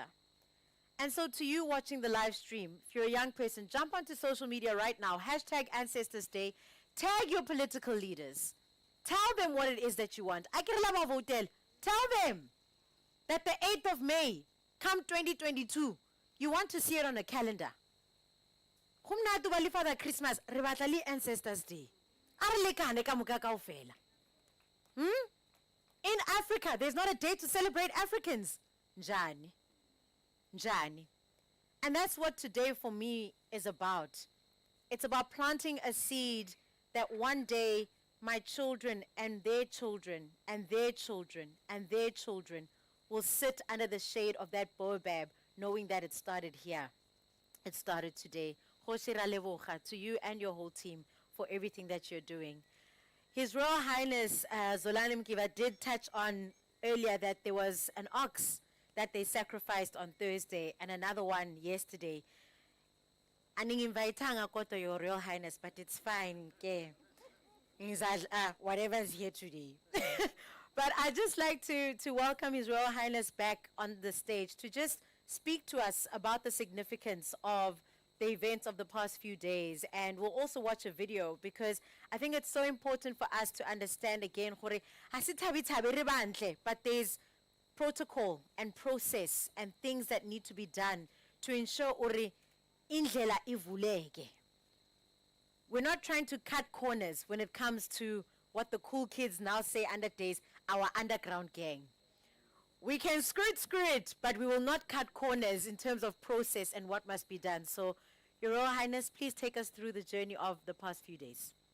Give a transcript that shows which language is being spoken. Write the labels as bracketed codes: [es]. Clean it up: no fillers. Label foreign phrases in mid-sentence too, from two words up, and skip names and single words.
[en] And so to you watching the live stream, if you're a young person, jump onto social media right now, #Ancestors Day, tag your political leaders. Tell them what it is that you want. Tell them that the 8th of May, come 2022, you want to see it on a calendar. [nso] Gomnatu ba lefa Christmas, re batla le Ancestors Day. A re lekane ka moka kaofela. [en] In Africa, there's not a day to celebrate Africans. [xh] Njani. Njani. [en] And that's what today for me is about. It's about planting a seed that one day my children and their children and their children and their children will sit under the shade of that baobab, knowing that it started here. It started today. [nso] Kgoshi ra leboga [en] to you and your whole team for everything that you're doing. His Royal Highness Zolani Mkiva did touch on earlier that there was an ox that they sacrificed on Thursday and another one yesterday. [xh] Aninginvayitanga kodwa [en] your Royal Highness, but it's fine. Ke. Whatever's here today. But I'd just like to welcome His Royal Highness back on the stage to just speak to us about the significance of the events of the past few days. And we'll also watch a video, because I think it's so important for us to understand again, [nso] gore, ha se thabi-thabi re bantle, [en] but there's protocol and process and things that need to be done to ensure ore [xh] indlela ivuleke. [en] We're not trying to cut corners when it comes to what the cool kids now say under days, our underground gang. We can skirt, but we will not cut corners in terms of process and what must be done. So, Your Royal Highness, please take us through the journey of the past few days.